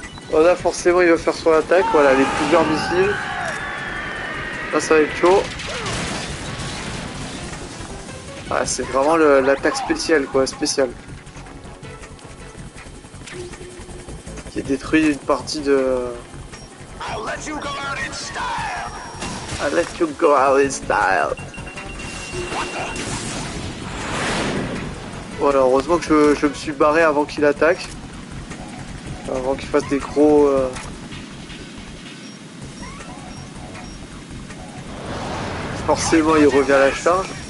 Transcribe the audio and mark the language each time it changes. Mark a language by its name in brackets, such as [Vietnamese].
[French] Voilà, forcément il va faire son attaque, voilà, les plusieurs missiles. Là ça va être chaud. Ah, c'est vraiment l'attaque spéciale quoi, spéciale. Qui détruit une partie de... [English] I'll let you go out in style. I'll let you go out in style. [French] Voilà, heureusement que je me suis barré avant qu'il attaque. Avant qu'il fasse des gros... Forcément il revient à la charge.